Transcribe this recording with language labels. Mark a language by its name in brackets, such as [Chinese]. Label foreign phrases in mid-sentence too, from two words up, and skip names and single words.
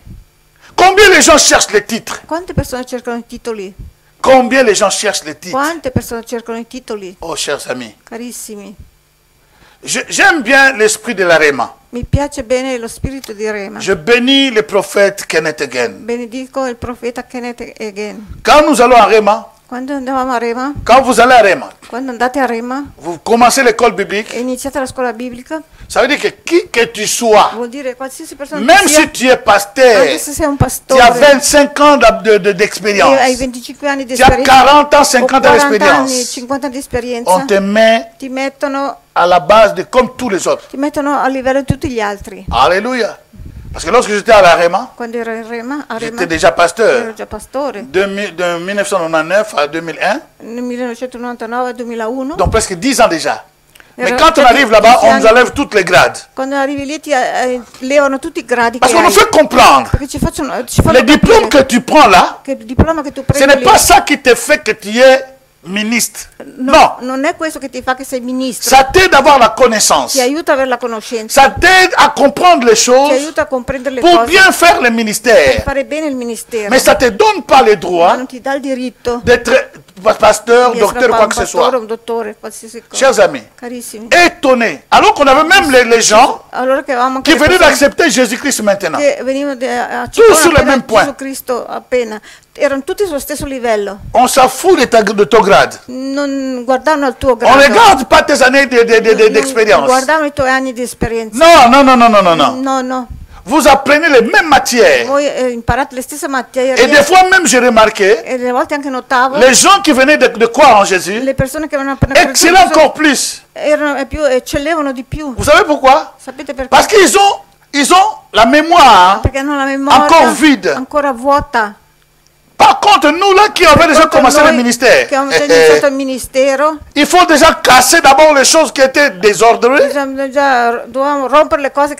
[French] Combien les gens cherchent les titres? [Italian] Quante persone cercano i titoli? [French] Combien les gens cherchent les titres? [Italian] Quante persone cercano i titoli? [French] Oh, chers amis, [Italian] Carissimi, [French] j'aime bien l'esprit de la Réma. [Italian] mi piace bene lo spirito di Rema. [French] Je bénis le prophète Kenneth Hagin. [Italian] Benedico il profeta Kenneth Hagin. [French] Quand nous allons à Réma, [Italian] Quando andavamo a Rema, [French] quand vous allez à Réma, [Italian] quando andate a Rema [French] vous commencez l'école biblique, [Italian] e iniziate la scuola biblica, [French] ça veut dire que qui que tu sois, [Italian] vuol dire qualsiasi persona [French] même [Italian] che sia, [French] si tu es pasteur, [Italian] anche se sei un [French] tu [Italian] pastore, [French] as 25 ans [Italian] e [French] d'expérience, [Italian] hai 25 anni di [French] tu as [Italian] esperienza, [French] 40 ans, [Italian] o [French] 50 ans [Italian] 40 anni, [French] d'expérience, [Italian] 50 anni di [French] on [Italian] esperienza, [French] te met [Italian] ti mettono [French] à la base de comme tous les autres. [Italian] a livello di tutti gli altri. [French] Alléluia. Parce que lorsque j'étais à la Réma, [Italian] Quando ero a Rema [French] j'étais déjà [Italian] ero [French] pasteur. [Italian] già pastore. [French] De 1999 à 2001, [Italian] Nel 1999 2001, [French] donc presque 10 ans déjà. Mais [Italian] Era [French] quand on [Italian] già [French] arrive là-bas, [Italian] 10 [French] on [Italian] anni. [French] nous enlève toutes les grades. [Italian] quando arrivi lì ti levano tutti i gradi [French] Parce [Italian] che [French] qu'on nous [Italian] hai. [French] fait comprendre, [Italian] Perché ci fanno [French] le diplôme [Italian] capire [French] que tu prends là, [Italian] che il diploma che tu [French] ce [Italian] prendi [French] n'est [Italian] lì [French] pas ça qui te fait que tu es ministre. [Italian] Non, non è questo che ti fa che sei ministro, [French] ça t'aide d'avoir la connaissance. [Italian] ti aiuta a avere la conoscenza, [French] Ça t'aide à comprendre les [Italian] ti [French] choses [Italian] aiuta a comprendere le [French] pour [Italian] cose, [French] bien faire le [Italian] per [French] ministère. [Italian] fare bene il ministero, [French] Mais ça ne te donne pas le [Italian] ma [French] droit [Italian] non ti dà il diritto [French] d'être pasteur, [Italian] di essere [French] docteur, quoi [Italian] un [French] que ce [Italian] pastore, [French] soit. [Italian] un dottore, qualsiasi cosa. [French] Chers amis, [Italian] Carissimi, [French] étonnés. Alors qu'on avait même les gens [Italian] allora che avevamo anche [French] qui [Italian] le [French] venaient [Italian] persone [French] d'accepter Jésus-Christ maintenant. [Italian] che venivano a [French] Tous sur le [Italian] appena [French] même point. [Italian] Gesù Cristo appena, erano tutti sullo stesso livello, [French] On s'en fout de ton grade. [Italian] non guardavano il tuo [French] On [Italian] grado, [French] ne regarde pas tes années [Italian] non [French] d'expérience. [Italian] guardavano i tuoi anni di esperienza. [French] Non, non, non, non, non, non, non. [Italian] No, no. [French] Vous apprenez les mêmes matières. [Italian] Voi imparate le stesse materie [French] Et des fois même, j'ai remarqué, [Italian] e delle volte anche notavo [French] les gens qui venaient de croire en Jésus, [Italian] le persone che avevano appena creduto [French] excellent encore plus. [Italian] erano più, eccellevano di più. [French] Vous savez pourquoi? [Italian] Sapete perché? [French] Parce qu'ils ont la mémoire. [Italian] Perché hanno la memoria [French] Encore vide. [Italian] ancora vuota. [French] Par contre, nous là qui avons déjà [Italian] Quanto [French] commencé le [Italian] noi [French] ministère, [Italian] che abbiamo già iniziato il ministero, [French] il faut déjà casser d'abord les choses qui étaient désordonnées, [Italian] dovevamo rompere le cose che